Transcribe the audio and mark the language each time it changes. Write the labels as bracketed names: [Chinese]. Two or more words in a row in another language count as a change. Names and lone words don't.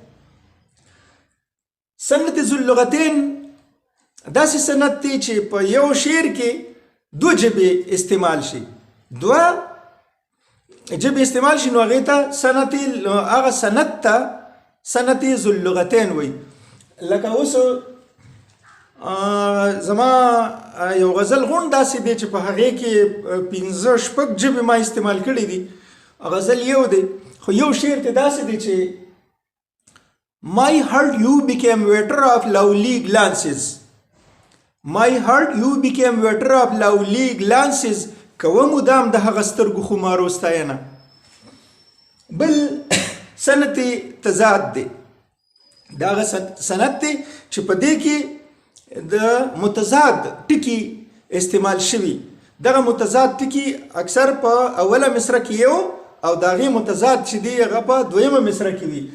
[Pashto] سند ذو اللغتین داسې سند دی چې په یو شعر کې دوه ژبې استعمال شي، دوه ژبې استعمال شي، نو هغې ته سند، هغه سند ته سند ذو اللغتین وایي. لکه اوس زما یو غزل غون داسې دی چې په هغې کې 5-6 ژبې ما استعمال کړي دي. غزل یو دی، خو یو شعر ته داسې دی چې [English] My heart you became water of lovely glances. My heart you became water of lovely glances. [Pashto] کوه مدام د هغه سترګو خمارو ستاینه. بل سند تضاد دی، دا هغه سند دی چې په دې کې د متضاد ټکي استعمال شوي. دغه متضاد ټکي اکثر په اوله مصره کې یو او د هغې متضاد چې دی هغه په دویمه مصره کې وي.